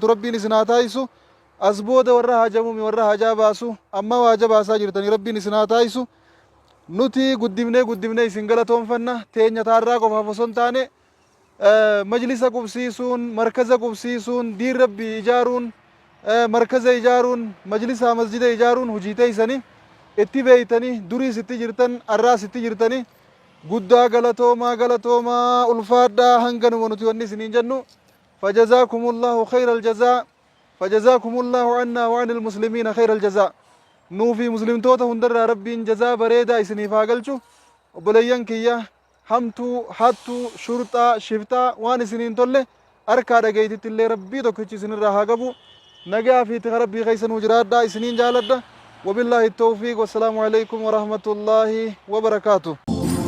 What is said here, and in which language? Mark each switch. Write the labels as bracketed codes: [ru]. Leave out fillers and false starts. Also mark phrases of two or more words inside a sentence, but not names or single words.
[om] rabbiin isin haa taa'isu asbooda warra haajamumi warra haajaa baasu amma waaja baasaa jirtanii rabbiin isin haa taa'isu nuti guddifnee isin galatoonfanna teenya taarraa qofaaf osoo hin taane majlisa qubsiisuun markaza qubsiisuun diin rabbii ijaaruun markaza ijaaruun majlisa masjida ijaaruun hujii teeysanii itti beeytanii durii sitti jirtan arraa sitti jirtanii guddaa galatoomaa ulfaadhaa hanganuma nuti wanni isiniin jennu [ar] فجزاكم الله خير الجزاء فجزاكم الله عنا وعن المسلمين خير الجزاء [om] nuufi muslimtoota hundarraa rabbiin jazaa bareedaa isiniif haa galchu. Obboleeyyan kiyya hamtuu hattuu shurxaa shiftaa waan isiniin tolle harkaa dhageeytitti illee rabbii tokkichi isinirraa haa qabu. nagaa fi tika rabbii keeysanuu jiraadhaa isiniin jaaladha. [ar] وبالله التوفيق والسلام عليكم ورحمة الله وبركاته.